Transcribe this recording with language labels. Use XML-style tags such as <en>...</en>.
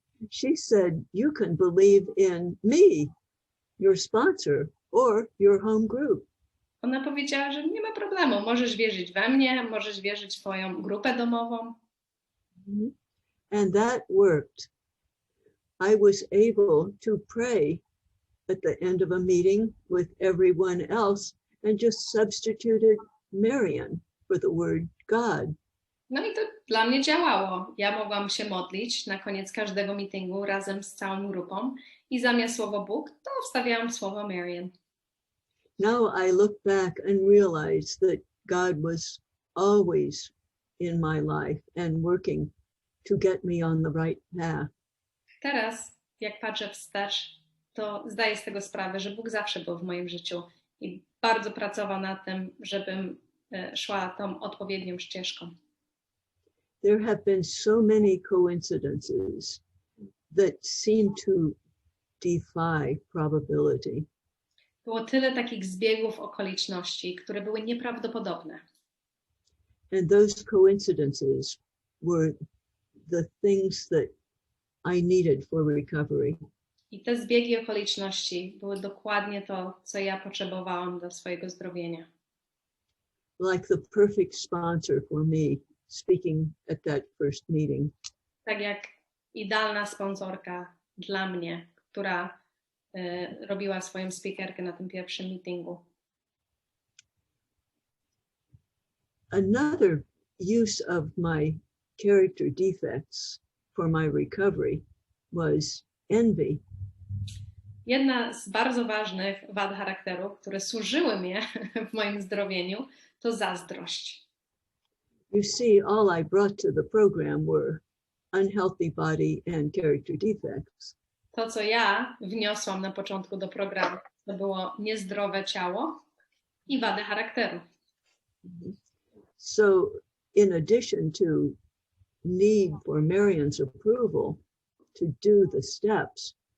<en>She said, you can believe in me, your sponsor, or your home group.</en> <pl>Ona powiedziała, że nie ma problemu. Możesz wierzyć we mnie, możesz wierzyć w twoją grupę domową.</pl> <en>And that worked. I was able to pray at the end of a meeting with everyone else and just substituted Marion for the word God.</en> <pl>No i to dla mnie działało. Ja mogłam się modlić na koniec każdego meetingu razem z całą grupą i zamiast słowo Bóg, to wstawiałam słowo Marion.</pl> <en>Now I look back and realize that God was always in my life and working to get me on the right path.</en> <pl>Teraz, jak patrzę wstecz, to zdaję z tego sprawę, że Bóg zawsze był w moim życiu i bardzo pracował nad tym, żebym szła tą odpowiednią ścieżką.</pl> <en>There have been so many coincidences that seem to defy probability.</en> <pl>Było tyle takich zbiegów okoliczności, które były nieprawdopodobne.</pl> <en>And those coincidences were the things that I needed for recovery.</en> <pl>I te zbiegi okoliczności były dokładnie to, co ja potrzebowałam do swojego zdrowienia.</pl> <en>like the perfect sponsor for me speaking at that first meeting.</en> <pl>Tak jak idealna sponsorka dla mnie, która robiła swoją speakerkę na tym pierwszym meetingu.</pl> <en>Another use of my character defects for my recovery was envy.</en> <pl>Jedna z bardzo ważnych wad charakteru, które służyły mi w moim zdrowieniu, to zazdrość.</pl> <en>You see, all I brought to the program were unhealthy body and character defects.</en> <pl>To, co ja wniosłam na początku do programu, to było niezdrowe ciało i wady charakteru.</pl> <en>So in addition to need for Marion's approval to do the steps,</en>